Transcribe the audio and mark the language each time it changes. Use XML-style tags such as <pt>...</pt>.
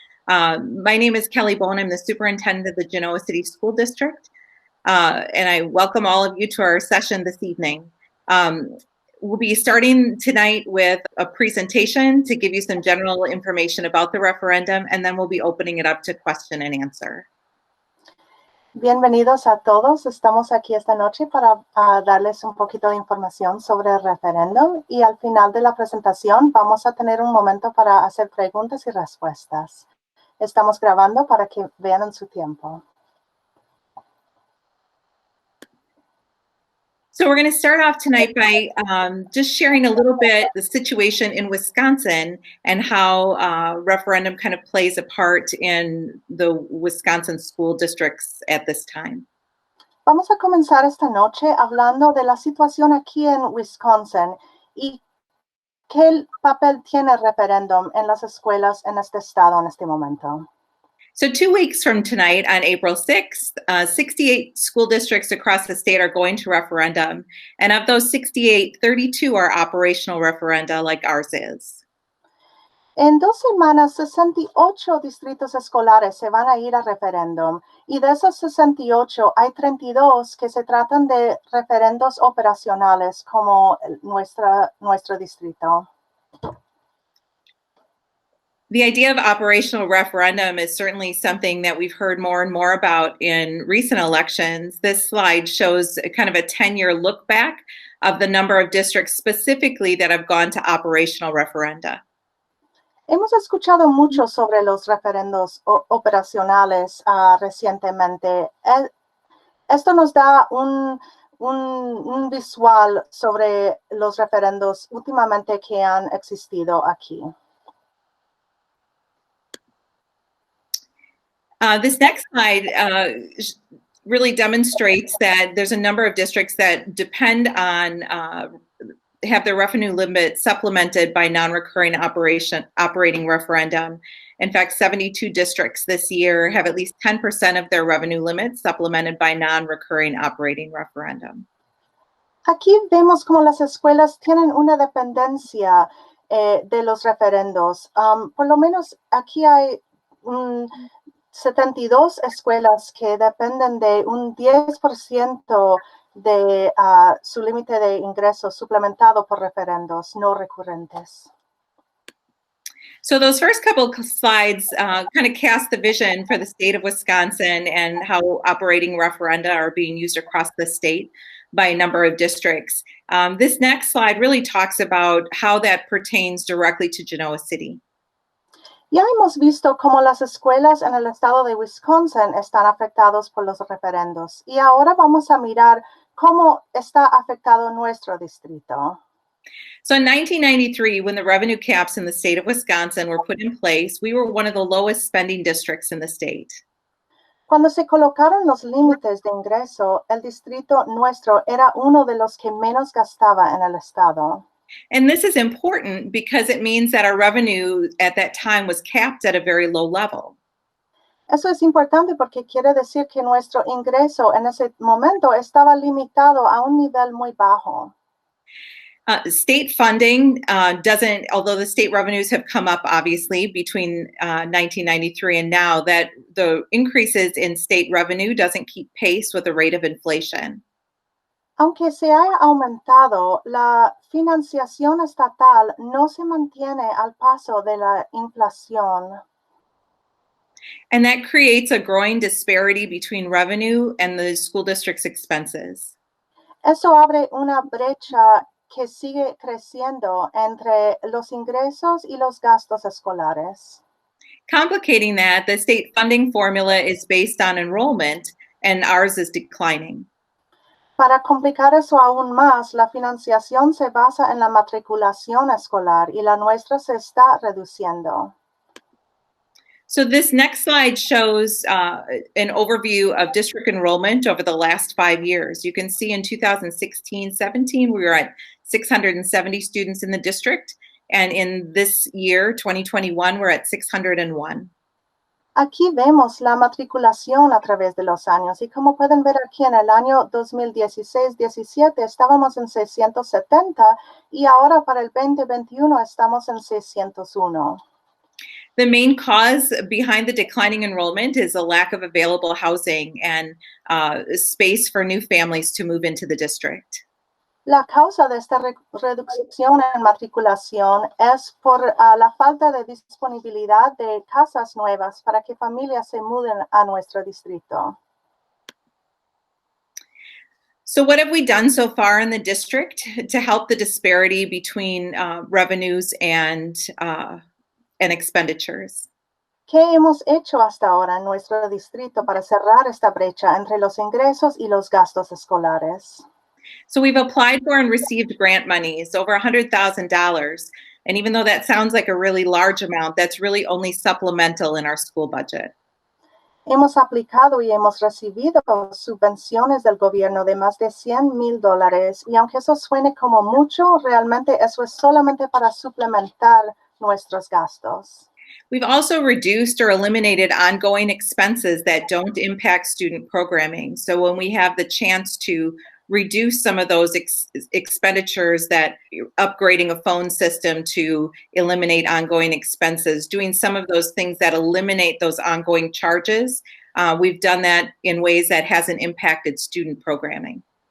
<en>My name is Kelly Bone. I'm the superintendent of the Genoa City School District, and I welcome all of you to our session this evening. We'll be starting tonight with a presentation to give you some general information about the referendum, and then we'll be opening it up to question and answer.</en> <es>Bienvenidos a todos. Estamos aquí esta noche para darles un poquito de información sobre el referéndum y al final de la presentación vamos a tener un momento para hacer preguntas y respuestas. Estamos grabando para que vean en su tiempo.</es> <en>So we're going to start off tonight by just sharing a little bit the situation in Wisconsin and how referendum kind of plays a part in the Wisconsin school districts at this time.</en> <es>Vamos a comenzar esta noche hablando de la situación aquí en Wisconsin y qué papel tiene el referéndum en las escuelas en este estado en este momento.</es> <en>So 2 weeks from tonight, on April 6th, 68 school districts across the state are going to referendum. And of those 68, 32 are operational referenda like ours is.</en> <es>En 2 semanas, 68 distritos escolares se van a ir a referéndum. Y de esos 68, hay 32 que se tratan de referendos operacionales como nuestro distrito.</es> <en>The idea of operational referendum is certainly something that we've heard more and more about in recent elections. This slide shows a kind of a 10-year look back of the number of districts specifically that have gone to operational referenda.</en> <es>Hemos escuchado mucho sobre los referendos operacionales recientemente. Esto nos da un visual sobre los referendos últimamente que han existido aquí.</es> <en>This next slide really demonstrates that there's a number of districts that depend on have their revenue limit supplemented by non-recurring operating referendum. In fact, 72 districts this year have at least 10% of their revenue limit supplemented by non-recurring operating referendum.</en> <es>Aquí vemos cómo las escuelas tienen una dependencia de los referendos. Por lo menos aquí hay 72 escuelas que dependen de un 10% de su límite de ingresos suplementado por referendos no recurrentes.</es> <en>So those first couple of slides kind of cast the vision for the state of Wisconsin and how operating referenda are being used across the state by a number of districts. This next slide really talks about how that pertains directly to Genoa City.</en> <es>Ya hemos visto cómo las escuelas en el estado de Wisconsin están afectados por los referendos y ahora vamos a mirar cómo está afectado nuestro distrito.</es> <en>So in 1993, when the revenue caps in the state of Wisconsin were put in place, we were one of the lowest spending districts in the state.</en> <es>Cuando se colocaron los límites de ingreso, el distrito nuestro era uno de los que menos gastaba en el estado.</es> <en>And this is important because it means that our revenue at that time was capped at a very low level.</en> <es>Eso es importante porque quiere decir que nuestro ingreso en ese momento estaba limitado a un nivel muy bajo.</es> <en>State funding doesn't, although the state revenues have come up obviously between 1993 and now, that the increases in state revenue doesn't keep pace with the rate of inflation.</en> <es>Aunque se haya aumentado, la financiación estatal no se mantiene al paso de la inflación.</es> <en>And that creates a growing disparity between revenue and the school district's expenses.</en> <es>Eso abre una brecha que sigue creciendo entre los ingresos y los gastos escolares.</es> <en>Complicating that, the state funding formula is based on enrollment, and ours is declining.</en> <es>Para complicar eso aún más, la financiación se basa en la matriculación escolar y la nuestra se está reduciendo.</es> <en>So this next slide shows an overview of district enrollment over the last 5 years. You can see in 2016-17, we were at 670 students in the district. And in this year, 2021, we're at 601.</en> <es>Aquí vemos la matriculación a través de los años y como pueden ver aquí en el año 2016-17 estábamos en 670 y ahora para el 2021 estamos en 601.</es> <en>The main cause behind the declining enrollment is a lack of available housing and space for new families to move into the district.</en> <es>La causa de esta reducción en matriculación es por la falta de disponibilidad de casas nuevas para que familias se muden a nuestro distrito.</es> <en>So what have we done so far in the district to help the disparity between revenues and expenditures?</en> <es>¿Qué hemos hecho hasta ahora en nuestro distrito para cerrar esta brecha entre los ingresos y los gastos escolares?</es> <en>So we've applied for and received grant monies, over $100,000. And even though that sounds like a really large amount, that's really only supplemental in our school budget.</en> <es>Hemos aplicado y hemos recibido subvenciones del gobierno de más de $100,000 y aunque eso suene como mucho, realmente eso es solamente para suplementar nuestros gastos.</es> <en>We've also reduced or eliminated ongoing expenses that don't impact student programming. So when we have the chance to reduce some of those expenditures, that upgrading a phone system to eliminate ongoing expenses, doing some of those things that eliminate those ongoing charges, we've done that in ways that hasn't impacted student programming.</en>